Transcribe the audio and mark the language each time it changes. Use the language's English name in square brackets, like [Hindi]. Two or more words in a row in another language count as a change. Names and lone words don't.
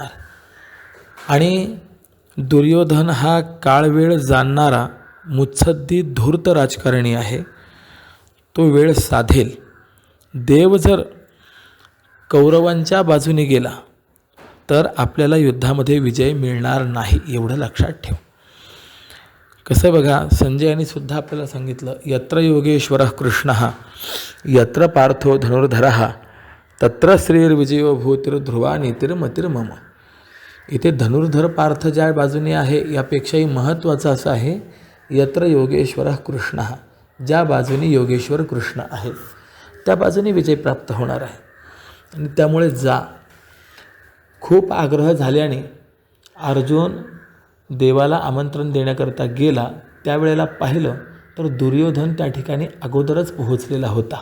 [Marathi] आणि दुर्योधन हा काळवेळ जाणणारा मुत्सद्दी धूर्त राजकारणी आहे. तो वेळ साधेल. देव जर कौरवांच्या बाजूने गेला तर आपल्याला युद्धामध्ये विजय मिळणार नाही, एवढं लक्षात ठेव. कसं बघा, संजयाने सुद्धा आपल्याला सांगितलं, [Sanskrit] यत्र योगेश्वरः कृष्णः यत्र पार्थो धनुर्धरः तत्र श्रीर्विजयो भूतिर्ध्रुवा नीतिर्मतिर्मम. [Marathi] इथे धनुर्धर पार्थ ज्या बाजूने आहे यापेक्षाही महत्त्वाचं असं आहे [Sanskrit] यत्र योगेश्वरः कृष्णः, [Marathi] ज्या बाजूने योगेश्वर कृष्ण आहेत त्या बाजूने विजय प्राप्त होणार आहे. आणि त्यामुळे जा. खूप आग्रह झाल्याने अर्जुन देवाला आमंत्रण देण्याकरता गेला. त्यावेळेला पाहिलं तर दुर्योधन त्या ठिकाणी अगोदरच पोहोचलेला होता.